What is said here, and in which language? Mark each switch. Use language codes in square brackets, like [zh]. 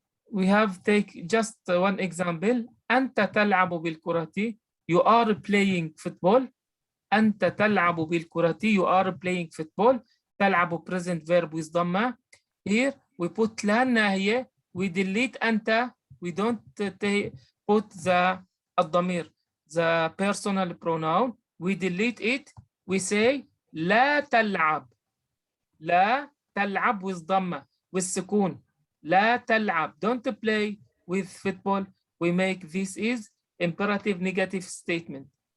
[en] We have take just one example. [ar] أنت تلعب بالكرة. [en] You are playing football. [ar] أنت تلعب بالكرة. [en] You are playing football. تلعب present verb with ضمة. Here we put [ar] لا ناهية. [en] We delete أنت. We don't put the الضمير, the personal pronoun. We delete it. We say [ar] لا تلعب. لا تلعب with ضمة, with سكون. لا تلعب. [en] Don't play with football. We make this is imperative negative statement.